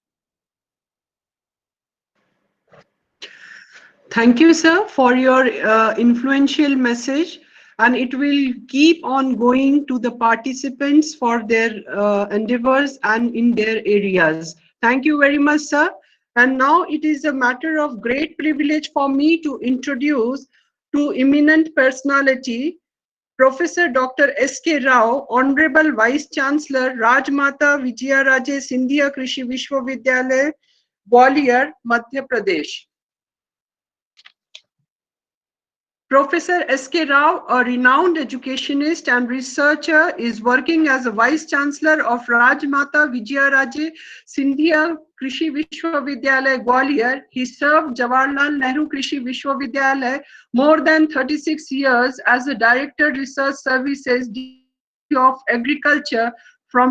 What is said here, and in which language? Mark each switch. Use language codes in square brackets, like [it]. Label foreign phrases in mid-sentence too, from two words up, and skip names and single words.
[en] Thank you, sir, for your influential message, and it will keep on going to the participants for their endeavors and in their areas. Thank you very much, sir. And now it is a matter of great privilege for me to introduce to eminent personality, Professor Dr. S.K. Rao, Honorable Vice Chancellor, Rajmata Vijayaraje Scindia Krishi Vishwavidyalaya, Gwalior, Madhya Pradesh. Professor S.K. Rao, a renowned educationist and researcher, is working as a Vice Chancellor of Rajmata Vijayaraje Scindia Krishi Vishwavidyalaya, Gwalior. He served Jawaharlal Nehru Krishi Vishwavidyalaya more than 36 years as a Director Research Services of Agriculture from